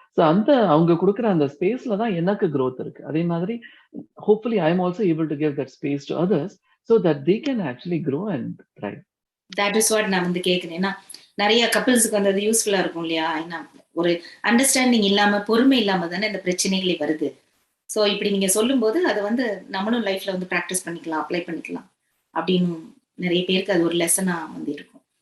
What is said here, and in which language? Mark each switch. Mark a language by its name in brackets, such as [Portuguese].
[Tamil] So அந்த அவங்க கொடுக்குற அந்த ஸ்பேஸ்ல தான் எனக்கு growth இருக்கு. அதே மாதிரி [English] hopefully I am also able to give that space to others so that they can actually grow and thrive. That is what [Tamil] நான் வந்து கேக்குறேன். ஏன்னா நிறைய கப்பிள்ஸுக்கு வந்து அது யூஸ்ஃபுல்லா இருக்கும் இல்லையா? ஏன்னா ஒரு அண்டர்ஸ்டாண்டிங் இல்லாம, பொறுமை இல்லாம தானே இந்த பிரச்சனைகளே வருது. சோ இப்படி நீங்க சொல்லும் போது அதை வந்து நம்மளும் லைஃப்ல வந்து பிராக்டிஸ் பண்ணிக்கலாம், அப்ளை பண்ணிக்கலாம் அப்படின்னு நிறைய பேருக்கு அது ஒரு லெசனா வந்து இருக்கும்.